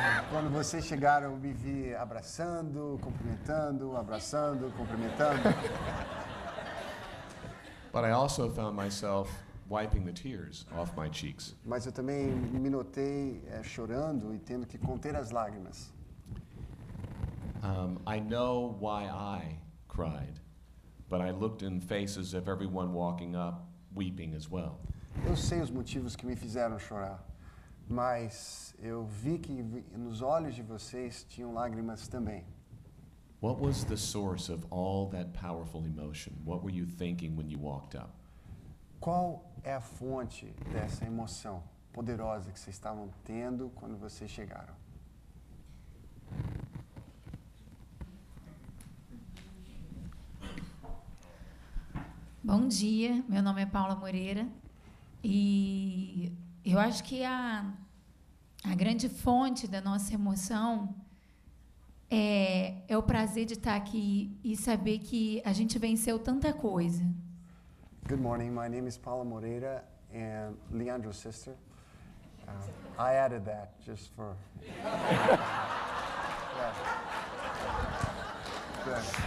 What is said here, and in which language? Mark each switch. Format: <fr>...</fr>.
<pt>Quando vocês chegaram, eu me vi abraçando, cumprimentando, abraçando, cumprimentando.</pt> <en>But I also found myself wiping the tears off my cheeks.</en> <pt>Mas eu também me notei chorando e tendo que conter as lágrimas.</pt> <en>I know why I cried, but I looked in faces of everyone walking up, weeping as well.</en> <pt>Eu sei os motivos que me fizeram chorar, mas eu vi que nos olhos de vocês tinham lágrimas também.</pt> <en>What was the source of all that powerful emotion? What were you thinking when you walked up?</en> <pt>Qual é a fonte dessa emoção poderosa que vocês estavam tendo quando vocês chegaram? Bom dia, meu nome é Paula Moreira e eu acho que a grande fonte da nossa emoção é o prazer de estar aqui e saber que a gente venceu tanta coisa.</pt> <en>Good morning, my name is Paula Moreira and Leandro's sister. I added that just for... Good.</en>